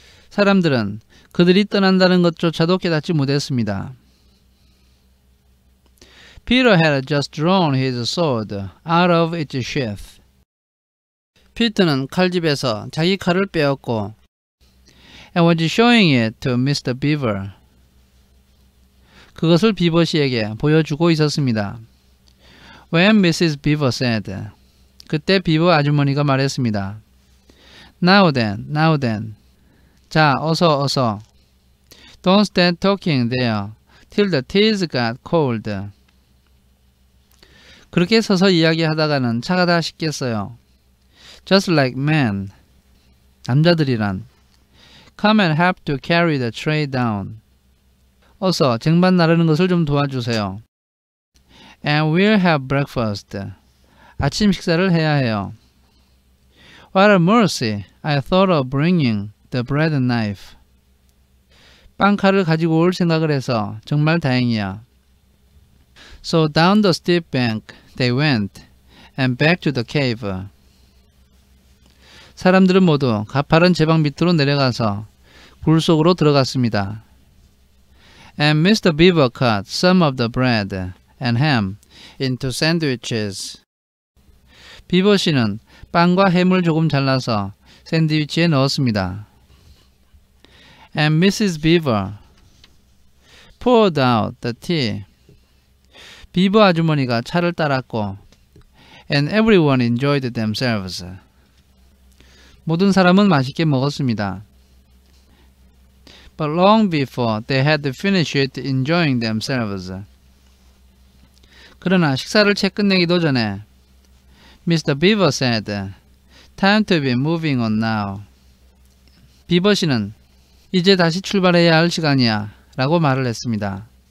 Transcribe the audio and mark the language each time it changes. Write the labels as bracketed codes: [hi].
[ko] 사람들은 그들이 떠난다는 것조차도 깨닫지 못했습니다. [en] Peter had just drawn his sword out of its sheath. [ko] 피터는 칼집에서 자기 칼을 빼었고 [en] and was showing it to Mr. Beaver. [ko] 그것을 비버씨에게 보여주고 있었습니다. [en] When Mrs. Beaver said. [ko] 그때 비버 아주머니가 말했습니다. [en] Now then. [ko] 자, 어서. [en] Don't stand talking there till the teas got cold. [ko] 그렇게 서서 이야기하다가는 차가 다 식겠어요. [en] Just like men. [ko] 남자들이란. [en] Come and help to carry the tray down. [ko] 어서 쟁반 나르는 것을 좀 도와주세요. [en] And we'll have breakfast. [ko] 아침 식사를 해야 해요. [en] What a mercy. I thought of bringing the bread and knife. [ko] 빵칼을 가지고 올 생각을 해서 정말 다행이야. [en] So down the steep bank they went and back to the cave. [ko] 사람들은 모두 가파른 제방 밑으로 내려가서 굴 속으로 들어갔습니다. [en] And Mr. Beaver cut some of the bread and ham into sandwiches. [ko] 비버 씨는 빵과 햄을 조금 잘라서 샌드위치에 넣었습니다. [en] And Mrs. Beaver poured out the tea. [ko] 비버 아주머니가 차를 따랐고 [en] and everyone enjoyed themselves. [ko] 모든 사람은 맛있게 먹었습니다. [en] But long before they had finished enjoying themselves. [ko] 그러나 식사를 채 끝내기도 전에 Mr. [en] Beaver said, Time to be moving on now. [ko] 비버 씨는 이제 다시 출발해야 할 시간이야 라고 말을 했습니다.